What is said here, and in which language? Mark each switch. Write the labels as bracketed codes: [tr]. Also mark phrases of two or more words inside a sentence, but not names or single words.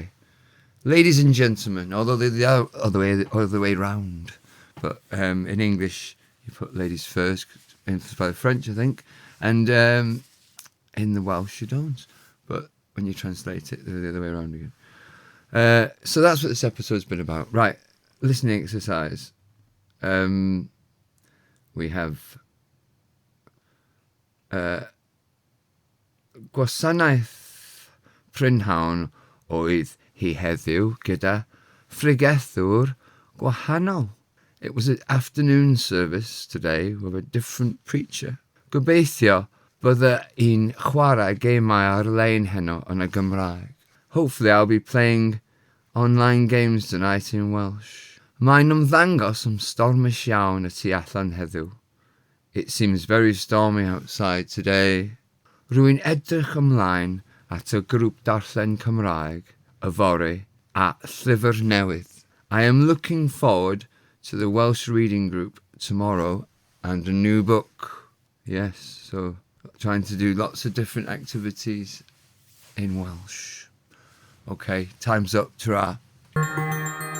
[en] Ladies and gentlemen, although they are other way round, but in English you put ladies first, influenced by the French, I think, and in the Welsh you don't. But when you translate it, they're the other way around again. So that's what this episode's been about. Right, listening exercise. We have [cy] Gwasanaeth Prynhawn oedd hi heddiw gyda ffrigethwr gwahanol. [en] It was an afternoon service today with a different preacher. [cy] Gobeithio bydde un chwarae gemau ar-lein heno yn y Gymraeg. [en] Hopefully I'll be playing online games tonight in Welsh. [cy] Mae'n ymddangos stormish iawn y tu allan heddiw. [en] It seems very stormy outside today. [cy] Rwy'n edrych ymlaen at y grŵp darllen Cymraeg, yfory, a llyfr newydd. [en] I am looking forward to the Welsh reading group tomorrow and a new book. Yes, so trying to do lots of different activities in Welsh. Okay, time's up. Ta-ra.